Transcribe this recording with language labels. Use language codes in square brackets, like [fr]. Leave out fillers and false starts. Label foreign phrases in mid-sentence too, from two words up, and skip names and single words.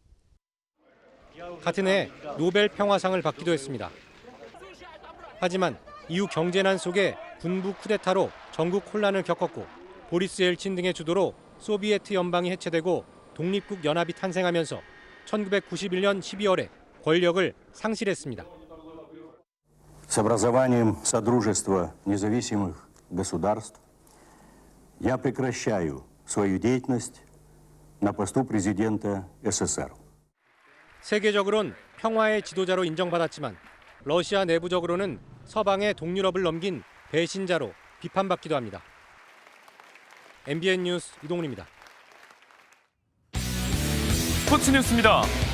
[ko] 같은 해 노벨 평화상을 받기도 했습니다. 하지만 이후 경제난 속에 군부 쿠데타로 전국 혼란을 겪었고 보리스 엘친 등의 주도로 소비에트 연방이 해체되고 독립국 연합이 탄생하면서 1991년 12월에 권력을 상실했습니다. [ru] С образованием Содружества независимых государств я прекращаю свою деятельность на посту президента СССР. [ko] 세계적으론 평화의 지도자로 인정받았지만 러시아 내부적으로는 서방의 동유럽을 넘긴 배신자로 비판받기도 합니다. MBN 뉴스 이동훈입니다. 스포츠 뉴스입니다.